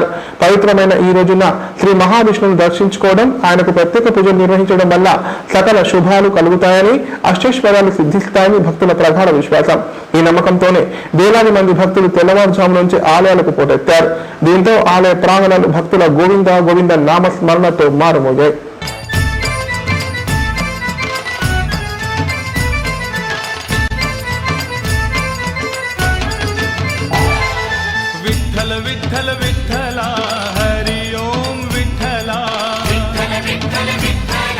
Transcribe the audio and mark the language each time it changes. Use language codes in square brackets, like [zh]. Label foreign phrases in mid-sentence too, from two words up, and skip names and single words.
[te] పవిత్రమైన ఈ రోజున శ్రీ మహావిష్ణువును దర్శించుకోవడం, ఆయనకు ప్రత్యేక పూజలు నిర్వహించడం వల్ల సకల శుభాలు కలుగుతాయని, అష్టైశ్వర్యాలు సిద్ధిస్తాయని భక్తుల ప్రగాఢ విశ్వాసం. ఈ నమ్మకంతోనే వేలాది మంది భక్తులు తెల్లవారుజాము నుంచి ఆలయాలకు పోటెత్తారు. దీంతో ఆలయ ప్రాంగణాలు భక్తుల గోవింద గోవింద నామస్మరణతో మారుమోగాయి. [mr] विठ्ठल विठ्ठला हरि ओम विठ्ठला विठ्ठल विठ्ठल विठ्ठला